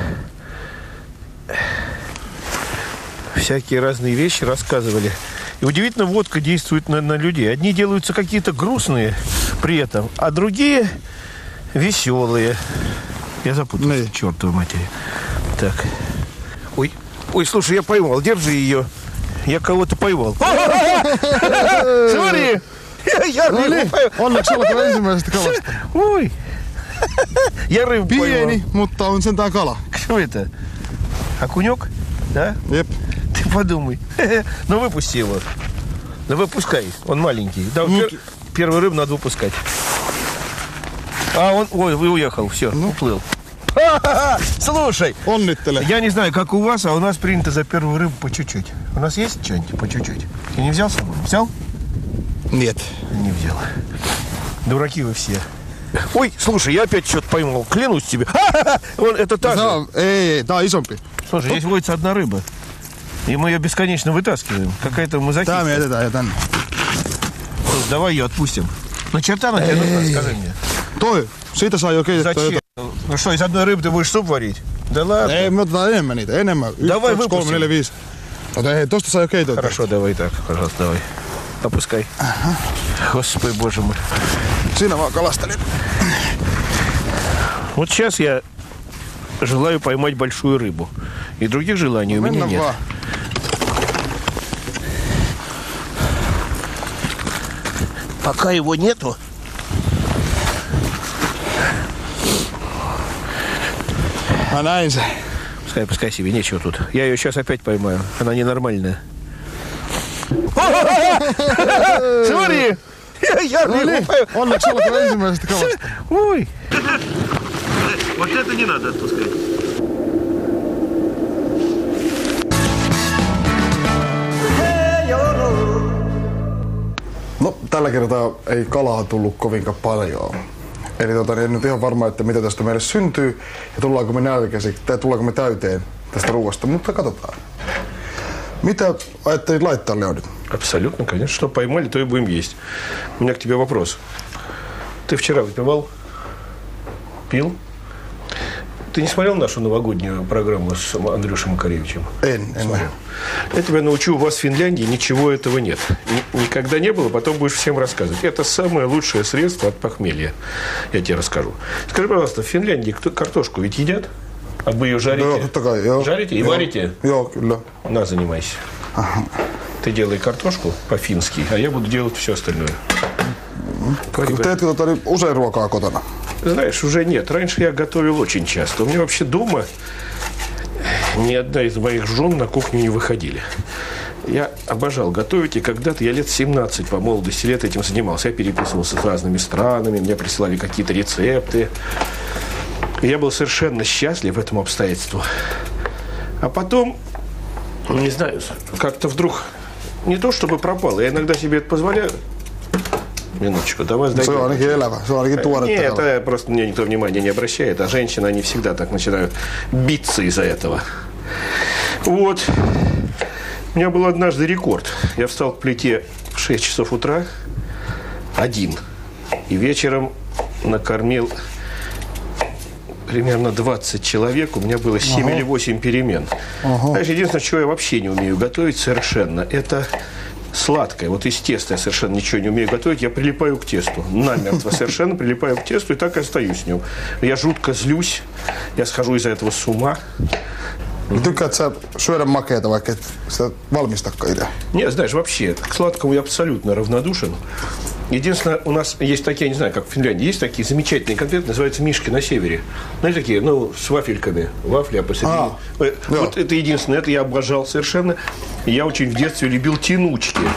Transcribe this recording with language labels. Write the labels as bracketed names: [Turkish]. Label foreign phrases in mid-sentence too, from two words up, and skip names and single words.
[Russian] Всякие разные вещи рассказывали. И удивительно, водка действует на людей. Одни делаются какие-то грустные при этом, а другие веселые. Я запутался, чертовой матери. Так. Ой, слушай, я поймал. Держи ее. Я кого-то поймал. Смотри! Я [Finnish] No [Russian] рыбу [Finnish] niin, [Russian] поймал. [Finnish] onneksi olet kyllä ensimmäisestä kalasta. [Russian] Ой. Я рыбу [Finnish] Pieni, [Russian] поймал. [Finnish] mutta on sentään kala. [Russian] Что это? Окунек? Да? [Finnish] Jep. [Russian] Ты подумай. Ну, выпусти его. Ну, выпускай. Он маленький. Да, первую рыбу надо выпускать. А он... Ой, уехал. Все, уплыл. Слушай, [Finnish] Onnittele. [Russian] я не знаю, как у вас, а у нас принято за первую рыбу по чуть-чуть. У нас есть что-нибудь по чуть-чуть? Ты не взял с собой? Взял? Нет. Не взял. Дураки вы все. Ой, слушай, я опять что-то поймал. Клянусь тебе. Вон, это та же. [Finnish] Ei, tää on isompi. [Russian] Слушай, здесь водится одна рыба. И мы ее бесконечно вытаскиваем. Какая-то мазохистка. [Finnish] Tää me jätetään jo tänne. [Russian] Слушай, давай ее отпустим. На черта она тебе нужна, скажи мне. [Finnish] Toi, siitä saa jo keitettyä [Russian] Зачем? [Finnish] jotain. [Russian] Ну что, из одной рыбы ты будешь суп варить? Да ладно. [Finnish] Ei, me otetaan enemmän niitä, enemmän. 1, [Russian] Давай 2, 3, 4, 5. [Finnish] Ota, hei, tosta saa jo keitettyä. [Russian] Хорошо, давай так, пожалуйста, давай. Опускай. Господи, боже мой. [Finnish] Siinä vaan kalastelin. [Russian] Вот сейчас я желаю поймать большую рыбу. И других желаний у меня [Finnish] Mennään [Russian] нет. [Finnish] vaan. [Russian] Пока его нету. [Finnish] Mä näin se. [Russian] Пускай себе, нечего тут. Я ее сейчас опять поймаю. Она ненормальная. Смотри! Я [Finnish] No niin, onneksi olkoon ensimmäisestä kalasta. [Russian] Ой! Вот это не надо отпускать. [Finnish] No, tällä kertaa ei kalaa tullut kovinkaan paljon. Eli en nyt ihan varma, että mitä tästä meille syntyy ja tullaanko me nälkäiseksi tai tullaanko me täyteen tästä ruoasta, mutta katsotaan. Mitä ajattelit laittaa, Leonid? [Russian] Абсолютно, конечно. Что поймали, то и будем есть. У меня к тебе вопрос. Ты вчера выпивал? Пил? Ты не смотрел нашу новогоднюю программу с Андрюшей Макаревичем? [Finnish] En. [Russian] Я тебя научу, у вас в Финляндии ничего этого нет. Никогда не было, потом будешь всем рассказывать. Это самое лучшее средство от похмелья. Я тебе расскажу. Скажи, пожалуйста, в Финляндии картошку ведь едят? А вы ее жарите? [Finnish] Joo, totta kai, joo. [Russian] Жарите и варите? [Finnish] Joo, kyllä. [Russian] На, занимайся. Ты делай картошку по-фински, а я буду делать все остальное. [Finnish] Teetkö usein ruokaa kotona? [Russian] Знаешь, уже нет. Раньше я готовил очень часто. У меня вообще дома ни одна из моих жен на кухню не выходили. Я обожал готовить, и когда-то я лет 17 по молодости лет этим занимался. Я переписывался с разными странами, мне присылали какие-то рецепты. И я был совершенно счастлив этому обстоятельству. А потом, не знаю, как-то вдруг не то чтобы пропало, я иногда себе это позволяю. Минуточку, давай [Finnish] Se on ainakin elävä, se on ainakin tuoretta. [Russian] Нет, это просто мне никто внимания не обращает, а женщины, они всегда так начинают биться из-за этого. Вот. У меня был однажды рекорд. Я встал к плите в 6 часов утра, один. И вечером накормил примерно 20 человек. У меня было 7 или 8 перемен. Знаешь, единственное, чего я вообще не умею готовить совершенно, это сладкое. Вот из теста я совершенно ничего не умею готовить. Я прилипаю к тесту. Намертво совершенно прилипаю к тесту и так и остаюсь с ним. Я жутко злюсь. Я схожу из-за этого с ума. [Finnish] Tykkäät sä syödä makeita, vaikka et sitä valmistakaan itse? [Russian] Нет, знаешь, вообще, к сладкому я абсолютно равнодушен. Единственное, у нас есть такие, я не знаю, как в Финляндии, есть такие замечательные конфеты, называются «Мишки на севере». Знаете, такие, ну, с вафельками. Вафли, а посередине. Вот это единственное, это я обожал совершенно. И я очень в детстве любил тянучки.